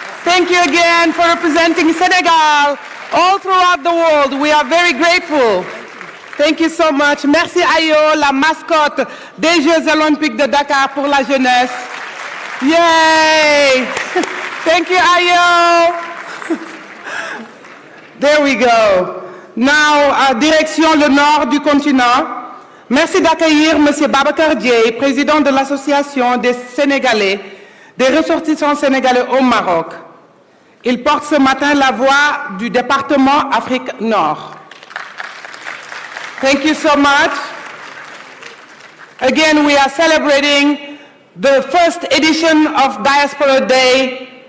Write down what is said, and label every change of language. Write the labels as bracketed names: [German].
[English] Thank you again for representing Senegal all throughout the world. We are very grateful. Thank you so much. [French] Merci Ayo, la mascotte des Jeux Olympiques de Dakar pour la jeunesse. [English] Yay! Thank you, Ayo. There we go. Now, [French] direction le nord du continent. Merci d'accueillir Monsieur Babacar Dieye, président de l'Association des Sénégalais, des ressortissants sénégalais au Maroc. Il porte ce matin la voix du département Afrique Nord. [English] Thank you so much. Again, we are celebrating the first edition of Diaspora Day.